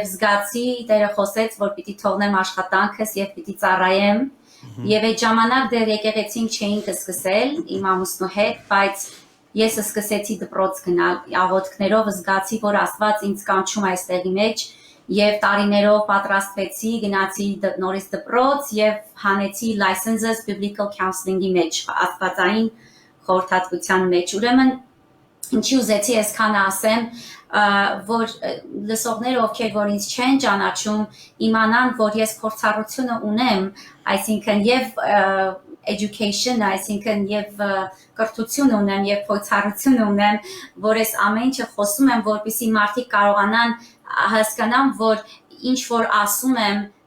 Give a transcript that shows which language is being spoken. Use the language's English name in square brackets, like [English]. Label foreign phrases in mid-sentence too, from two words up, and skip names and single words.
[Armenian] զգացի Տերը խոսեց, որ պիտի թողնեմ աշխատանքս եւ պիտի ծառայեմ եւ այդ ժամանակ դեռ եկեղեցին չէինք սկսել իմ ամուսնու հետ, բայց ես սկսեցի դպրոց գնալ աղոթքներով զգացի, որ Աստված ինձ կանչում է այստեղի մեջ եւ տարիներով պատրաստվեցի, գնացի նորից դպրոց եւ հանեցի [English] licenses biblical counseling- [Armenian] ի մեջ, աստվածային խորհրդատվության մեջ։ Ուրեմն ինչի ուզեցի այսքանը ասեմ, որ լսողները ովքեր որ ինձ չեն ճանաչում, իմանան, որ ես փորձառությունը ունեմ, այսինքն եւ education, այսինքն եւ կրթություն ունեմ եւ փորձառություն ունեմ, որ ես ամեն ինչը խոսում եմ, որպեսզի մարդիկ կարողանան հասկանամ, որ ինչ որ ասում եմ